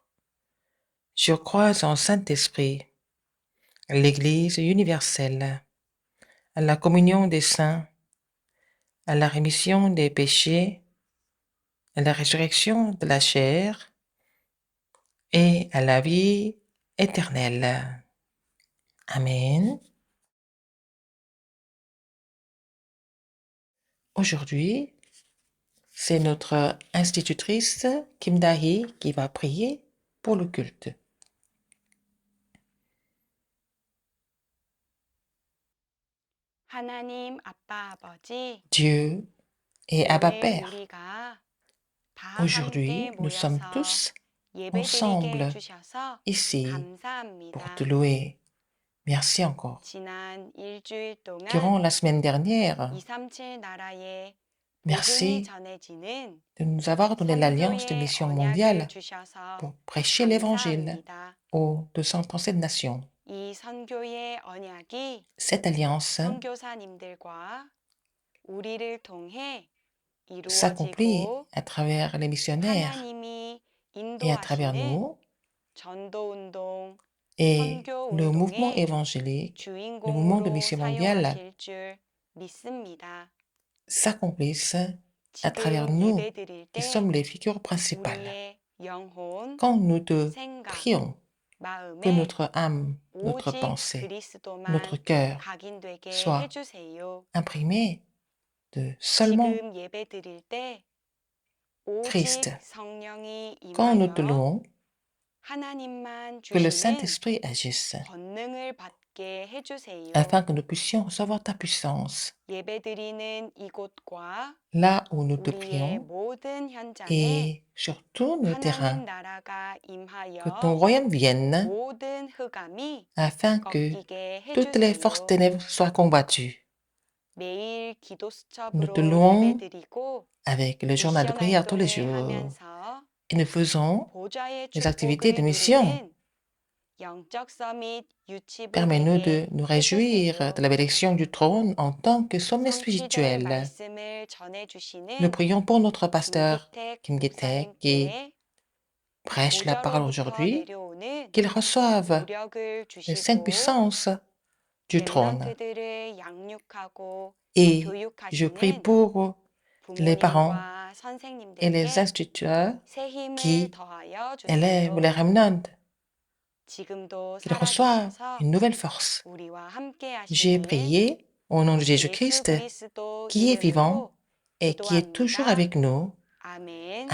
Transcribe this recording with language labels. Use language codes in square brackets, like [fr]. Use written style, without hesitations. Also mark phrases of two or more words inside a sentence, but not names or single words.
[fr] Je crois en Saint-Esprit, l'Église universelle, à la communion des saints, à la rémission des péchés, à la résurrection de la chair et à la vie éternelle. Amen. Aujourd'hui, c'est notre institutrice Kim Dahi qui va prier pour le culte. [ko] 하나님 아빠 아버지, [fr] Dieu et Abba [ko] 오늘 [fr] Père, [ko] 우리가 다 [fr] aujourd'hui [ko] 함께 [fr] nous sommes [ko] 모여서 [fr] tous [ko] 예배드리게 [fr] ensemble [ko] 해주셔서 [fr] ici [ko] 감사합니다. [fr] pour te louer. Merci encore. [ko] 지난 일주일 동안 [fr] Durant la semaine dernière, [ko] 237 나라에 [fr] merci [ko] 복음이 전해지는 [fr] de nous avoir donné l'Alliance de [ko] 선교의 [fr] Mission [ko] 언약을 [fr] mondiale [ko] 주셔서 [fr] pour prêcher l'Évangile [ko] 감사합니다. [fr] aux 237 nations. [ko] 이 선교의 언약이 [fr] Cette alliance [ko] 선교사님들과 우리를 통해 [fr] s'accomplit [ko] 이루어지고 [fr] à travers les missionnaires [ko] 하나님이 [fr] et à travers [ko] 인도하시는 [fr] nous, [ko] 전도운동, [fr] et [ko] 선교 [fr] le mouvement [ko] 운동의 [fr] évangélique, le mouvement de [ko] 주인공으로 [fr] mission mondiale [ko] 사용하실 줄 믿습니다. [fr] s'accomplissent à travers [ko] 지금 [fr] nous, [ko] 예배드릴 [fr] qui [ko] 때 [fr] sommes les figures principales. [ko] 우리의 영혼, [fr] Quand nous te [ko] 생각, [fr] prions, que [ko] 마음에 [fr] notre âme, notre [ko] 오직 [fr] pensée, [ko] 그리스도만 [fr] notre cœur [ko] 각인되게 [fr] soit [ko] 해주세요. [fr] imprimés de seulement [ko] 지금 예배드릴 때 오직 [fr] Christ. [ko] 성령이 [fr] quand nous te [ko] 임하여 [fr] louons, [ko] 하나님만 [fr] que le [ko] 주시는 [fr] Saint-Esprit agisse, [ko] 권능을 받게 해주세요. [fr] afin que nous puissions recevoir ta puissance. [ko] 예배드리는 이곳과 [fr] Là où nous te [ko] 우리의 [fr] prions, [ko] 모든 현장에 [fr] et sur tous nos [ko] 하나님 [fr] terrains, [ko] 나라가 임하여 [fr] que ton royaume vienne, [ko] 모든 흑암이 [fr] afin que [ko] 꺾이게 [fr] toutes les forces [ko] 해주세요. [fr] ténèbres soient combattues. [ko] 매일 기도 [fr] Nous te [ko] 수첩으로 [fr] louons [ko] 예배드리고 [fr] avec le journal de [ko] 미션 [fr] prière tous les [ko] 활동을 [fr] jours [ko] 하면서 [fr] et nous faisons [ko] 보좌의 [fr] les activités de [ko] 축복을 [fr] mission. [ko] 누리는 영적 서밋 유치부 [fr] Permets-nous [ko] 되게 [fr] de nous réjouir [ko] 해주세요. [fr] de la bénédiction du trône en tant que sommet [ko] 성취될 [fr] spirituel. [ko] 말씀을 [fr] Nous [ko] 전해주시는 [fr] prions pour notre pasteur [ko] 김기택 [fr] Kim Gi-taek qui [ko] 목사님께 [fr] prêche la parole [ko] 보좌로부터 [fr] aujourd'hui, [ko] 내려오는 [fr] qu'il reçoive [ko] 노력을 [fr] les saintes [ko] 주시고 [fr] puissances du trône. [ko] 렘넌트들을 양육하고 [fr] Et je prie [ko] 교육하시는 [fr] pour les parents [ko] 부모님과 [fr] et les [ko] 선생님들께 [fr] instituteurs [ko] 새 힘을 [fr] qui [ko] 더하여 [fr] élèvent [ko] 주세요. [fr] les remnants, [ko] 지금도 [fr] qu'ils reçoivent [ko] 살아계셔서 [fr] une nouvelle force. [ko] 우리와 함께 [fr] J'ai [ko] 하시는 [fr] prié au nom de [ko] 예수 [fr] Jésus-Christ [ko] 그리스도 [fr] qui est vivant [ko] 이름으로 [fr] et qui est toujours [ko] 기도합니다. [fr] avec nous. [ko] 아멘.